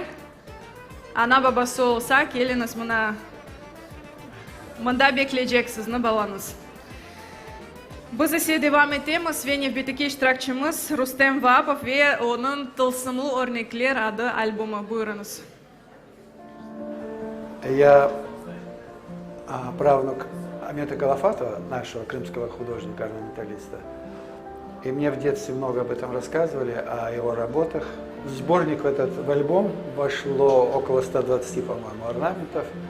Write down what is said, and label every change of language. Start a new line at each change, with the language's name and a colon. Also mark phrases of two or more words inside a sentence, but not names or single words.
Crimean Tatar: Ana babası olsa geliniz bana. Bunda bekleyeceksiniz ne balanız. Biz ise devam etemiz ve nefbeteki iştirakçımız Rustem Vapov ve onun Tılsımlı Örnekler adı albumu. Buyurunuz.
Russian: Я правнук Амета Галафатова, нашего крымского художника-орнаменталиста. И мне в детстве много об этом рассказывали, о его работах. В сборник в альбом вошло около 120, по-моему, орнаментов.